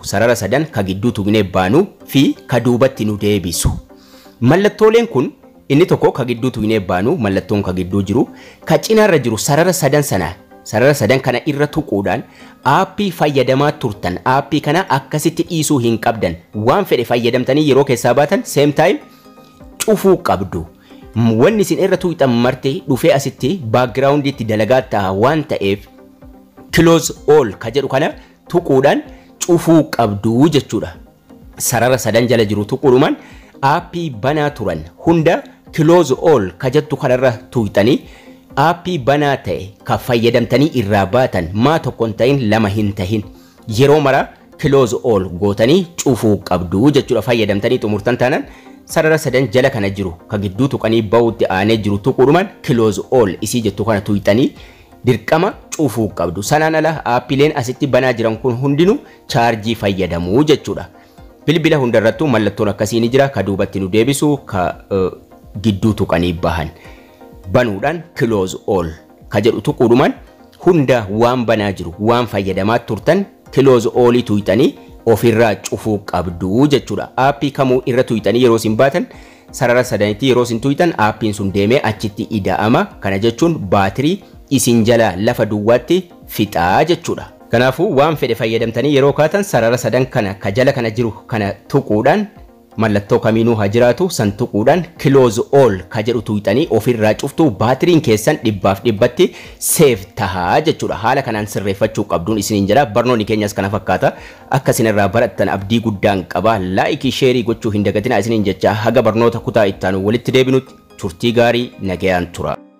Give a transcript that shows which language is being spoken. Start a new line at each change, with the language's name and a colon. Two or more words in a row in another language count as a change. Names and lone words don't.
Oromo: Sarara 3 ka gidduu tuqnee baanu fi ka duubatti nu deebisu. Mallattooleen kun inni tokko ka gidduu tuqnee baanu mallattoon ka gidduu jiru ka cinaarra jiru sarara 3 sana. Sarara 3 kana irra tuquudhaan aappii fayyadamaa turtan aappii kana akkasitti dhiisuu hin qabdan. Waan fedhe fayyadamtanii yeroo keessaa baatan
English: same time
Oromo: cufuu qabdu. Wanni isin irra tuqxan marti dhufee asitti background itti dalagaa ta'a waan ta'eef
English: close all
Oromo: ka jedhu kana tuquudhaan cufuu qabdu jechuudha. Sarara 3 jala jiru tuquudhumaan aappii banaa turan hunda
English: close all
Oromo: ka jettu kanarra tuqxanii aappii banaa ta'e ka fayyadamtanii irraa baatan maa tokkon ta'in lama hin tahin yeroo mara
English: close all
Oromo: gootanii cufuu qabdu jechuudha. Fayyadamtanii xumurtan taanaan sarara 3 jala kana jiru ka gidduu tuqanii ba'uutti aanee jiru tuquudhumaan
English: close all
Oromo: isii jettu kana tuqxanii dirqama cufuu qabdu. Sanaan ala aappileen asitti banaa jiran kun hundinuu chaarjii fayyadamuu jechuudha. Bilbila hundarrattuu mallattoon akkasii ni jira. Ka duubatti nu deebisu ka gidduu tuqanii bahan. Banuudhaan
English: close all
Oromo: ka jedhu tuquudhumaan hunda waan banaa jiru waan fayyadamaa turtan
English: close all
Oromo: tuqxanii ofirraa cufuu qabdu jechuudha. Aappii kamuu irra tuqxanii yeroo isin baatan sarara 3tti yeroo isin tuqxan aappiin sun deemee achitti ida'ama. Kana jechuun baatirii isin jala lafa duwwaatti fixaa jechuudha. Kanaafuu waan fedhe fayyadamtanii yeroo kaatan sarara 3 kana ka jala kana jiru kana tuquudhaan mallattoo kamiinuu haa jiraatu san tuquudhaan
English: close all
Oromo: ka jedhu tuqxanii ofirraa cuftu baatiriin keessan 100% save tahaa jechuudha. Haala kanaan sirreeffachuu qabduun isiniin jira. Barnoonni keenyas kana fakkaata. Akka isinirraa barattan abdii guddaan qaba. Laayikii sheerii gochuu hin dagatinaa isiniin jecha haga barnoota kutaa ittaanu walitti deebinutti turtii gaarii nagayaan tura.